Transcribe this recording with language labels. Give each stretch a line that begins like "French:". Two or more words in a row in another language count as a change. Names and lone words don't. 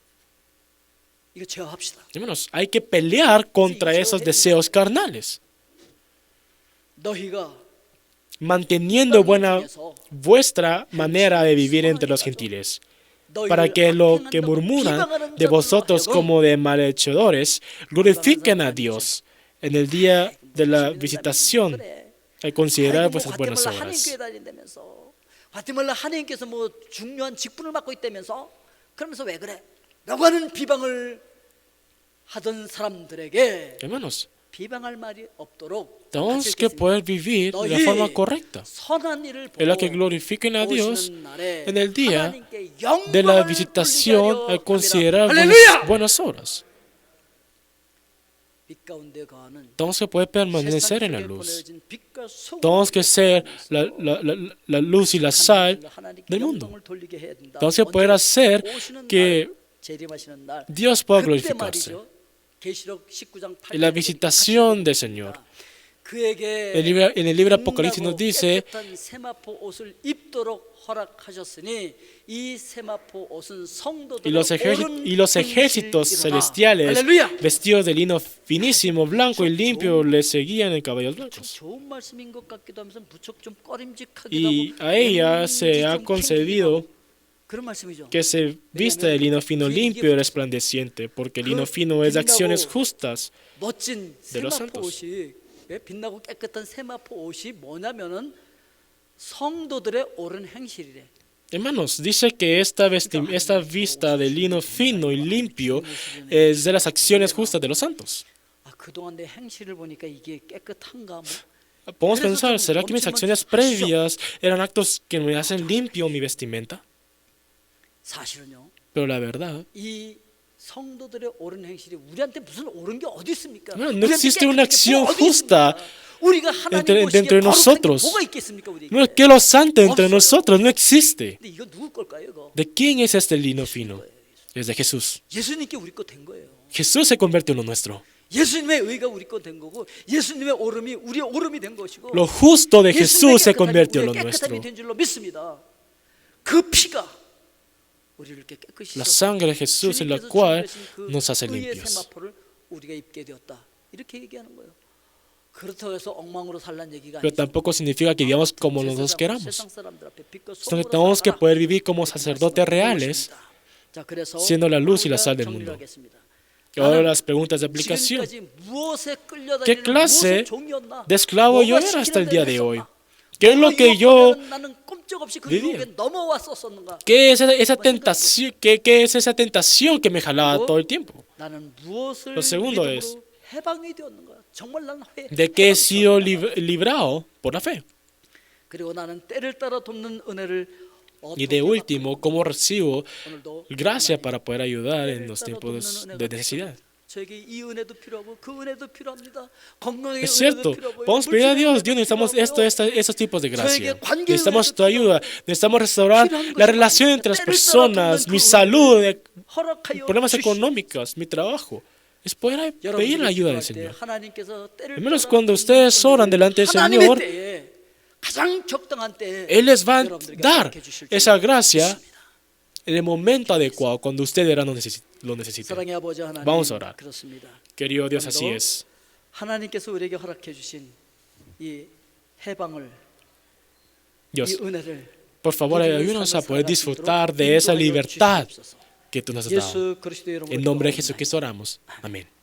Spanish: Hermanos, hay que pelear contra esos deseos carnales, manteniendo vuestra manera de vivir entre los gentiles, para que lo que murmuran de vosotros como de malhechores glorifiquen a Dios en el día de la visitación al considerar vuestras buenas obras.
Korean: 과테말라 하나님께서 뭐 중요한 직분을 맡고 있다면서 그러면서 왜 그래? 라고 하는 비방을 하던 사람들에게
Spanish: Hermanos,
Korean: 비방할 말이 없도록
Spanish: tenemos que poder vivir de la forma correcta,
Korean: 선한 일을
Spanish: en la
Korean: 보고
Spanish: que glorifiquen a Dios
Korean: 오시는 날에
Spanish: en el día
Korean: 하나님께
Spanish: de la
Korean: 영광을
Spanish: visitación
Korean: 돌리게
Spanish: al considerar
Korean: 하려 함이라.
Spanish: buenas obras.
Korean: 빛 가운데 거하는
Spanish: Tenemos que poder permanecer
Korean: 세상
Spanish: en la
Korean: 속에
Spanish: luz.
Korean: 보내진 빛과 소금
Spanish: Tenemos que ser la luz y la sal
Korean: 하나님께
Spanish: del mundo.
Korean: 영광을 돌리게 해야 된다.
Spanish: Tenemos que poder hacer
Korean: 오시는
Spanish: que
Korean: 날, 재림하시는 날,
Spanish: Dios pueda
Korean: 그때
Spanish: glorificarse.
Korean: 말이죠. 계시록 19장 8절
Spanish: En la visitación del Señor.
Korean: 그에게
Spanish: En el libro Apocalipsis nos
Korean: 빛나고
Spanish: dice
Korean: 깨끗한 세마포 옷을 입도록 허락하셨으니 이 세마포 옷은 성도들의
Spanish: y los ejércitos celestiales
Korean: 할렐루야.
Spanish: vestidos de lino finísimo, blanco y limpio le seguían en caballos blancos.
Korean: 좋은 말씀인 것 같기도 하면서 무척 좀 꺼림직하기도
Spanish: Y
Korean: 하고
Spanish: a ella
Korean: 왠지
Spanish: se ha
Korean: 좀
Spanish: concebido
Korean: 캥기기도 하고 그런 말씀이죠.
Spanish: que se vista de lino fino, limpio y resplandeciente, porque el lino fino es de acciones justas.
Korean: 멋진
Spanish: de los
Korean: 세마포
Spanish: santos.
Korean: 옷이 빛나고 깨끗한 세마포 옷이 뭐냐면은 성도들의 옳은 행실이래.
Spanish: Hermanos, dice que esta vista de lino fino y limpio es de las acciones justas de los santos.
Korean: 아, 그동안 내 행실을 보니까 이게 깨끗한가 뭐.
Spanish: Podemos pensar, ¿será que mis acciones previas eran actos que me hacen limpio mi vestimenta?
Korean: 사실은요.
Spanish: Pero la verdad,
Korean: 이 성도들의 옳은 행실이 우리한테 무슨 옳은 게 어디 있습니까?
Spanish: no
Korean: 우리한테
Spanish: existe una
Korean: 깨끗한 게
Spanish: acción
Korean: 뭐 어디
Spanish: justa
Korean: 있습니까? 우리가 하나님
Spanish: dentro
Korean: 보시기에
Spanish: de
Korean: 거룩한 게
Spanish: nosotros.
Korean: 뭐가 있겠습니까, 우리에게?
Spanish: No es que lo santo entre nosotros no existe.
Korean: 근데 이거 누구 걸까요, 이거?
Spanish: ¿De quién es este lino fino? Es de Jesús.
Korean: 예수님께 우리 거 된 거예요.
Spanish: Jesús se convierte en lo nuestro.
Korean: 예수님의 의가 우리 거 된 거고 예수님의 오름이 우리의 오름이 된 것이고
Spanish: Lo justo de
Korean: 예수님의
Spanish: Jesús se
Korean: 깨끗함이
Spanish: convierte en lo
Korean: 우리의 깨끗함이
Spanish: nuestro.
Korean: 된 줄로 믿습니다. 그 피가 우리를 이렇게 깨끗이
Spanish: La
Korean: 씻어서
Spanish: sangre de Jesús es la
Korean: 주님께서
Spanish: cual
Korean: 준비하신 그
Spanish: nos hace
Korean: 의의
Spanish: limpios.
Korean: 세마포를 우리가 입게 되었다. 이렇게 얘기하는 거예요. 그렇다고 해서 엉망으로 살란 얘기가
Spanish: Pero
Korean: 아니죠.
Spanish: tampoco significa que vivamos como
Korean: 세상
Spanish: nosotros
Korean: 사람,
Spanish: queramos,
Korean: 세상 사람들 앞에 빛과
Spanish: sino que
Korean: 소금으로
Spanish: tenemos que
Korean: 살아가라.
Spanish: poder vivir como
Korean: 이렇게
Spanish: sacerdotes reales,
Korean: 말씀하십니다. 자, 그래서
Spanish: siendo la luz y la sal del
Korean: 정리를
Spanish: mundo.
Korean: 하겠습니다.
Spanish: Y ahora
Korean: 나는
Spanish: las preguntas de aplicación.
Korean: 지금까지 무엇에 끌려다니는
Spanish: ¿Qué clase
Korean: 무엇의 종이었나?
Spanish: de esclavo yo
Korean: 뭐가
Spanish: era hasta el
Korean: 시키는
Spanish: día
Korean: 대로
Spanish: de hoy?
Korean: 했었나?
Spanish: ¿Qué es lo
Korean: 뭐가
Spanish: que yo
Korean: 유혹하면 나는 꼼짝없이 그
Spanish: vivía?
Korean: 유혹에 넘어왔었었는가?
Spanish: ¿Qué es esa tentación que me jalaba todo el tiempo?
Korean: 나는 무엇을
Spanish: Lo segundo
Korean: 믿음으로
Spanish: es,
Korean: 해방이 되었는가? 정말 나는
Spanish: ¿de qué he sido librado por la fe?
Korean: 그리고 나는 때를 따라 돕는 은혜를
Spanish: Y de último, ¿cómo recibo
Korean: 오늘도
Spanish: gracia para poder ayudar en
Korean: 때를
Spanish: los
Korean: 따라
Spanish: tiempos
Korean: 돕는
Spanish: de
Korean: 은혜가
Spanish: necesidad?
Korean: 저에게 이 은혜도 필요하고 그 은혜도 필요합니다. 건강의
Spanish: Es
Korean: 은혜도
Spanish: cierto,
Korean: 필요하고요.
Spanish: vamos a pedir a Dios,
Korean: 물질의
Spanish: Dios, necesitamos
Korean: 은혜도
Spanish: esto,
Korean: 필요하고요.
Spanish: esos tipos de gracia.
Korean: 저에게 관계의
Spanish: Necesitamos
Korean: 은혜도
Spanish: tu ayuda, necesitamos restaurar la relación entre las personas, mi salud,
Korean: 허락하여
Spanish: problemas
Korean: 주시옵소서.
Spanish: económicos, mi trabajo. Es poder pedir la ayuda del Señor.
Korean: 하나님께서 때를
Spanish: Al menos
Korean: 따라
Spanish: cuando ustedes oran delante del
Korean: 하나님의
Spanish: Señor,
Korean: 때에 가장 적당한 때에
Spanish: Él les va a
Korean: 여러분들에게
Spanish: dar
Korean: 허락해 주실 줄
Spanish: esa gracia
Korean: 믿습니다.
Spanish: en el momento adecuado, cuando ustedes lo necesiten.
Korean: 사랑의 아버지 하나님
Spanish: Vamos a orar.
Korean: 그렇습니다.
Spanish: Querido Dios, así es.
Korean: 하나님께서 우리에게 허락해 주신 이 해방을
Spanish: Dios,
Korean: 이 은혜를
Spanish: por favor, ayúdanos a poder disfrutar de esa libertad que tú nos has dado.
Korean: 예수 그리스도의 이름으로
Spanish: En nombre de
Korean: 기도합니다.
Spanish: Jesucristo oramos. Amén.